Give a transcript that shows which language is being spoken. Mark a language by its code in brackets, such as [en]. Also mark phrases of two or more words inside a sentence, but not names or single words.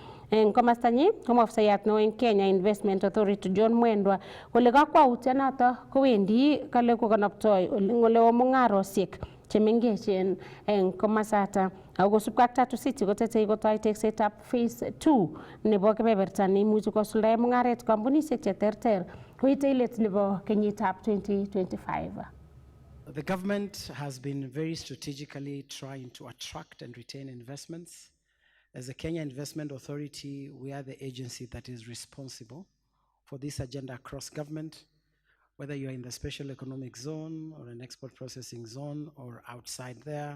[kln] Eng komastanyi komafsayat neo eng Kenya Investment Authority John Mwendwa kole kakwautienoto kowendi kale kokanaptoi ole mung'arosiek chemengechen eng komasata ako kosubkei ak Tatu City kotetei kotoi teksetab phase 2 nebo kebeberta neimuchi kosuldae mung'aret kampunisiek cheterter koitei let nebo kenyitab 2025. [en] The government has been very strategically trying to attract and retain investments. As the Kenya Investment Authority, we are the agency that is responsible for this agenda across government, whether you're in the special economic zone or an export processing zone or outside there.